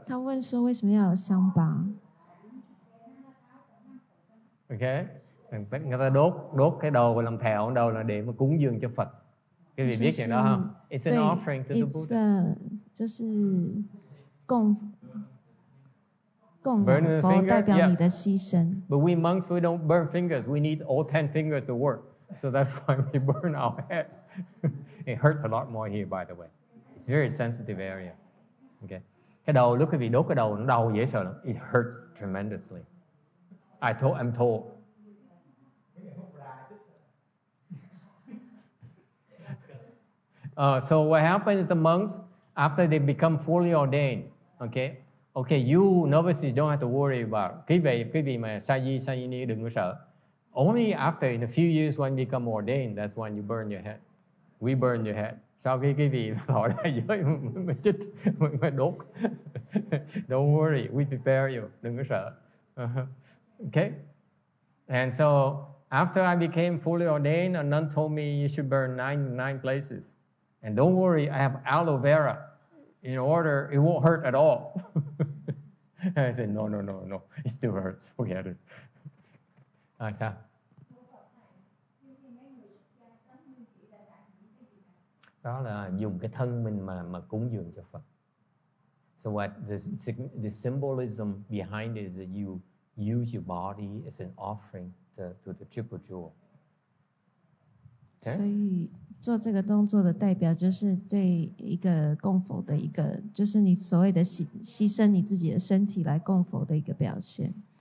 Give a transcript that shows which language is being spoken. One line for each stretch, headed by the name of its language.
Chinese: 他问说为什么要有香巴
Vietnamese: Okay, người ta đốt cái đầu và làm thẹo đầu là để mà cúng dường cho Phật. Cái vị biết chuyện đó không?
English: It's an offering to the Buddha.
Chinese: 就是供养佛代表你的牺牲。
English: But we monks, we don't burn fingers. We need all 10 fingers to work. So that's why we burn our head. It hurts a lot more here, by the way. It's a very sensitive area. Okay.
Vietnamese: Cái đầu, lúc quý vị đốt cái đầu, nó đau dễ sợ lắm.
English: It hurts tremendously. I'm told. So what happens is the monks, after they become fully ordained, okay, you novices don't have to worry about.
Vietnamese: Quý vị mà sa di ni đừng có sợ.
English: Only after in a few years when you become ordained, that's when you burn your head. We burn your head.
Vietnamese: Sau khi quý vị thọ đại giới mới chích, mới đốt.
English: Don't worry, we prepare you.
Vietnamese: Đừng có sợ.
English: Okay? And so after I became fully ordained, a nun told me you should burn nine places. And don't worry, I have aloe vera. In order, it won't hurt at all. I said, no. It still hurts. Forget it. Sao?
Vietnamese: Đó là dùng cái thân mình mà cúng dường cho Phật.
English: So what the symbolism behind it is that you use your body as an offering to the triple jewel. Okay?
Chinese: 所以做这个动作的代表就是对一个供佛的一个，就是你所谓的牺牲你自己的身体来供佛的一个表现。